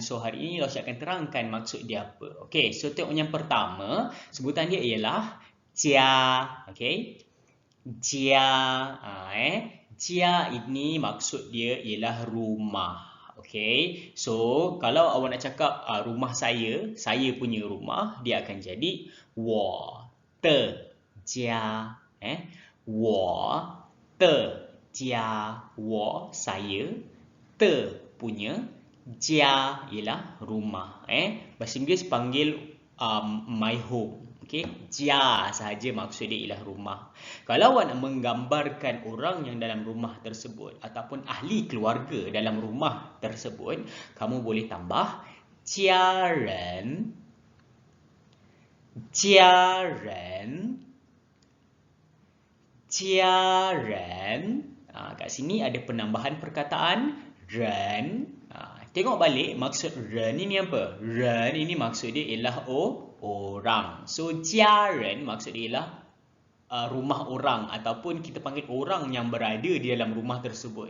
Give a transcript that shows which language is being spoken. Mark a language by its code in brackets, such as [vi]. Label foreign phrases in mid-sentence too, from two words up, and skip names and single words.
[ms] So hari ini Laoshi akan terangkan maksud dia apa. Okey, so tengok yang pertama, sebutan dia ialah jia. Okey, jia. Jia ini maksud dia ialah rumah. Okey, so kalau awak nak cakap rumah saya punya rumah, dia akan jadi [zh] 我的家. 我的家, 我 [ms] saya, 的 punya, 家 ialah rumah. Bahasa Inggeris panggil [en] my home. [ms] Okey, jia sahaja maksud dia ialah rumah. Kalau awak nak menggambarkan orang yang dalam rumah tersebut ataupun ahli keluarga dalam rumah tersebut, kamu boleh tambah [zh] 家人, 家人, 家人. [ms] Kat sini ada penambahan perkataan ren. Tengok balik maksud ren ini apa? Ren ini maksud dia ialah orang. So, 家人 maksud dia ialah rumah orang ataupun kita panggil orang yang berada di dalam rumah tersebut.